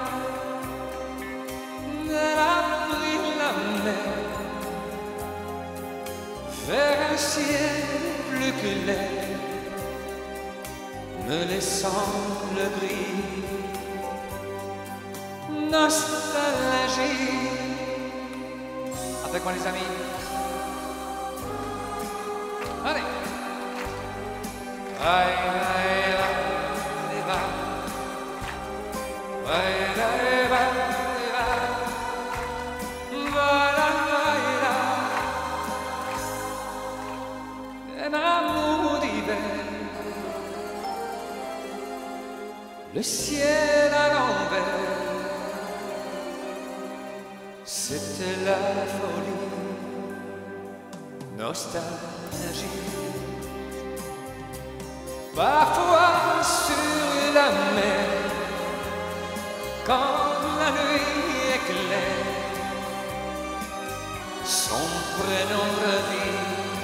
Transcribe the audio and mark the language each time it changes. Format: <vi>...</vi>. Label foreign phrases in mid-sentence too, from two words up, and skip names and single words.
<fr>Elle a pris la mer vers un ciel plus clair, me laissant le gris. Nostalgie. Avec moi les amis. Allez.</fr> <it>Vai, vai, vai, vai. Vai, vai, vai, vai. Vai, vai, vai.</it> <fr>Un amour d'hiver. Le ciel à l'envers. C'était la folie, nostalgie. Parfois sur la mer, quand la nuit est claire, son prénom revit.</fr>